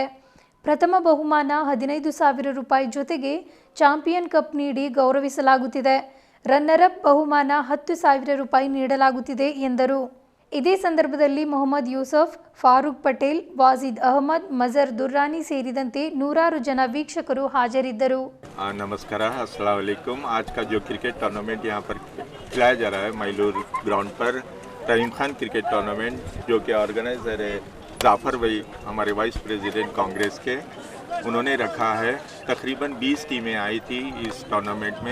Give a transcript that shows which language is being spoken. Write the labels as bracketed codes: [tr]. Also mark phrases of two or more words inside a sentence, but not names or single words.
[kn] ಪ್ರಥಮ ಬಹುಮಾನ 15,000 ರೂಪಾಯಿ ಜೊತೆಗೆ ಚಾಂಪಿಯನ್ ಕಪ್ ನೀಡಿ ಗೌರವಿಸಲಾಗುತ್ತಿದೆ. ರನ್ನರ್ ಅಪ್ ಬಹುಮಾನ 10,000 ರೂಪಾಯಿ ನೀಡಲಾಗುತ್ತಿದೆ ಎಂದರು. ಇದೇ ಸಂದರ್ಭದಲ್ಲಿ ಮೊಹಮ್ಮದ್ ಯೂಸಫ್, ಫಾರೂಕ್ ಪಟೇಲ್, ವಾಜಿದ್ ಅಹಮದ್, ಮಜರ್ ದುರ್ರಾನಿ ಸೇರಿದಂತೆ ನೂರಾರು ಜನ ವೀಕ್ಷಕರು ಹಾಜರಿದ್ದರು. [hi] नमस्कार, [ar] السلام عليكم. [hi] आज का जो [en] cricket tournament [hi] यहाँ पर खिलाया जा रहा है मैलूर ग्राउंड पर, रहीम खान क्रिकेट टूर्नामेंट, जो कि ऑर्गेनाइजर है जाफर भाई, हमारे [en] vice president [hi] कांग्रेस के, उन्होंने रखा है। तकरीबन 20 टीमें आई थी इस टूर्नामेंट में।